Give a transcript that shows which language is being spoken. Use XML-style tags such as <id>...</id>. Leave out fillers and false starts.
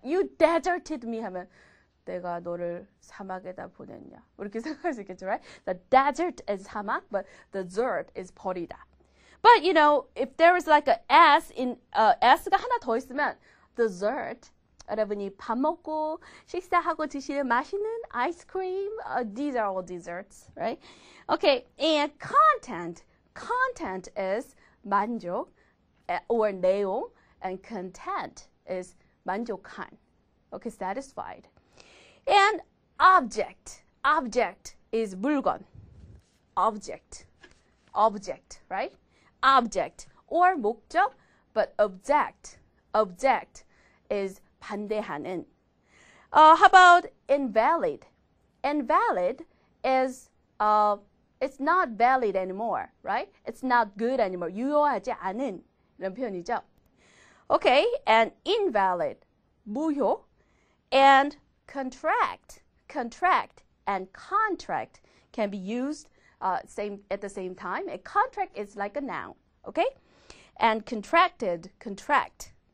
<en>You deserted me</en> <ko>하면 내가 너를 사막에다 보냈냐. 이렇게 생각할 수 있겠죠, right?</ko> <en>The desert is 사막, but desert is 버리다. But if there is like a S in</en> <ko>S가 하나 더 있으면</ko> <en>dessert,</en> <ko>여러분이 밥 먹고 식사하고 드시는 맛있는 아이스크림,</ko> <en>these are all desserts, right? Okay, and content is 만족 or 내용, and content is 만족한, okay, satisfied. And object is 물건, object, right? Object or 목적, but object is 반대하는. How about invalid? Invalid is it's not valid anymore, right? It's not good anymore.</en> <ko>유효하지 않은 이런 표현이죠.</ko> <en>Okay, and invalid 무효, and contract and contract can be used at the same time. A contract is like a noun, okay? And contract.</en>